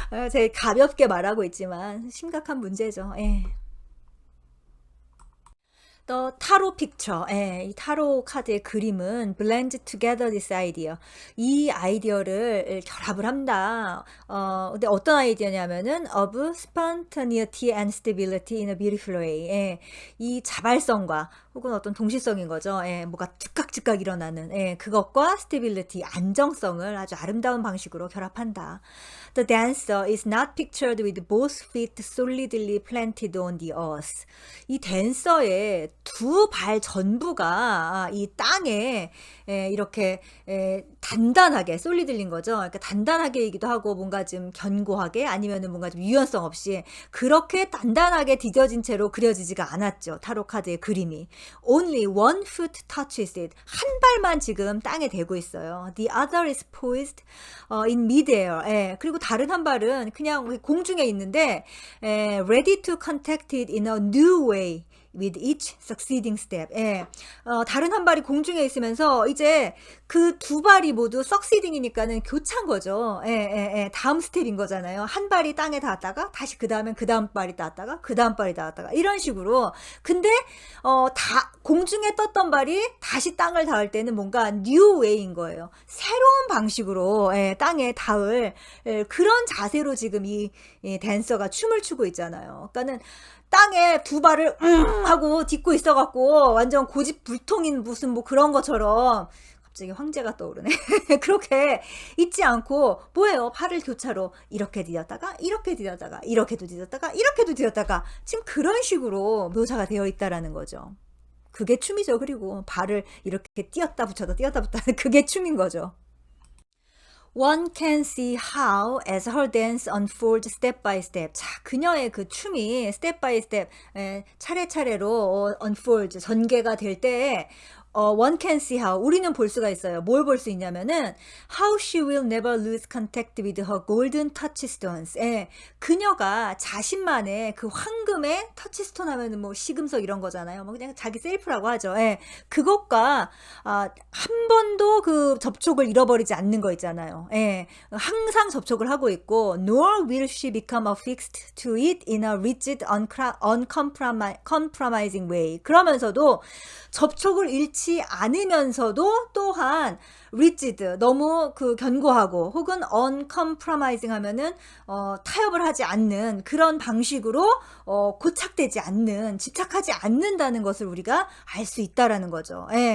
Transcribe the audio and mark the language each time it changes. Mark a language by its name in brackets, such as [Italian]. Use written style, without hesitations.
[Korean] 제가 가볍게 말하고 있지만 심각한 문제죠. 예. 또 타로 픽처, 이 타로 카드의 그림은 [English] blend together this idea. [Korean] 이 아이디어를 결합을 한다. 근데 어떤 아이디어냐면은 [English] of spontaneity and stability in a beautiful way. [Korean] 이 자발성과 혹은 어떤 동시성인 거죠. 뭐가 즉각 일어나는 그것과 stability, 안정성을 아주 아름다운 방식으로 결합한다. [English] The dancer is not pictured with both feet solidly planted on the earth. [Korean] 이 댄서의 두 발 전부가 이 땅에 이렇게 단단하게 솔리들린 거죠. 그러니까 단단하게이기도 하고 뭔가 좀 견고하게 아니면은 뭔가 좀 유연성 없이 그렇게 단단하게 디뎌진 채로 그려지지가 않았죠. 타로 카드의 그림이. [English] Only one foot touches it. [Korean] 한 발만 지금 땅에 대고 있어요. [English] The other is poised in midair. [Korean] 그리고 다른 한 발은 그냥 공중에 있는데 [English] ready to contact it in a new way. with each succeeding step. [Korean] 다른 한 발이 공중에 있으면서 이제 그 두 발이 모두 succeeding이니까는 교차인 거죠. 다음 스텝인 거잖아요. 한 발이 땅에 닿았다가 다시 그 다음엔 그 다음 발이 닿았다가 그 다음 발이 닿았다가 이런 식으로. 근데 다 공중에 떴던 발이 다시 땅을 닿을 때는 뭔가 new way인 거예요. 새로운 방식으로 땅에 닿을 그런 자세로 지금 이 댄서가 춤을 추고 있잖아요. 그러니까는 땅에 두 발을 하고 딛고 있어갖고 완전 고집불통인 무슨 뭐 그런 것처럼 갑자기 황제가 떠오르네. 그렇게 있지 않고 뭐예요? 팔을 교차로 이렇게 디뎠다가 이렇게 디뎠다가 이렇게도 디뎠다가 이렇게도 디뎠다가 지금 그런 식으로 묘사가 되어 있다라는 거죠. 그게 춤이죠. 그리고 발을 이렇게 띄었다 붙였다 띄었다 붙였다 그게 춤인 거죠. [English] One can see how as her dance unfolds step by step. [Korean] 자, 그녀의 그 춤이 step by step, 차례차례로 unfolds, 전개가 될 때에 [English] one can see how, [Korean] 우리는 볼 수가 있어요. 뭘 볼 수 있냐면은 [English] how she will never lose contact with her golden touchstones. [Korean] 그녀가 자신만의 그 황금의 터치스톤 하면은 뭐 시금석 이런 거잖아요. 뭐 그냥 자기 셀프라고 하죠. 그것과 한 번도 그 접촉을 잃어버리지 않는 거 있잖아요. 항상 접촉을 하고 있고 [English] nor will she become affixed to it in a rigid, uncompromising way. [Korean] 그러면서도 접촉을 잃지 않으면서도 또한 rigid, 너무 그 견고하고 혹은 uncompromising 하면은 타협을 하지 않는 그런 방식으로 고착되지 않는, 집착하지 않는다는 것을 우리가 알 수 있다라는 거죠.